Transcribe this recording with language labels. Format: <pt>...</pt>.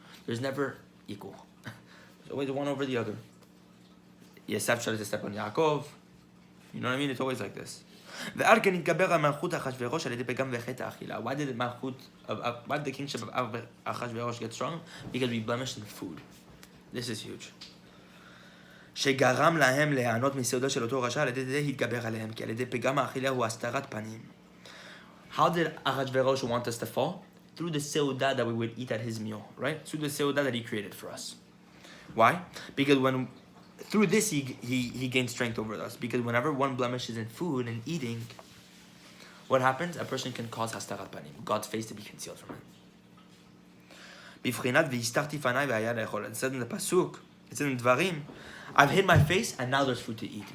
<en>There's never equal. There's always one over the other. Esav tries to step on Yaakov. You know what I mean? It's always like this. Why did the kingship of Achashverosh get strong? Because we blemished in food. This is huge.</en> <he>שגרם להם להיענות מסעודו של אותו רשע, על ידי זה התגבר עליהם, כי על ידי פגם האכילה הוא הסתרת פנים.</he> <en>How did Achashverosh want us to fall? through the seudah that we would eat at his meal, right? Through the seudah that he created for us. Why? Because through this he gains strength over us. Because whenever one blemish is in food and eating, what happens? A person can cause hastarat panim, God's face to be concealed from him. It says in the pasuk, it's in the Dvarim, I've hid my face and now there's food to eat.</en>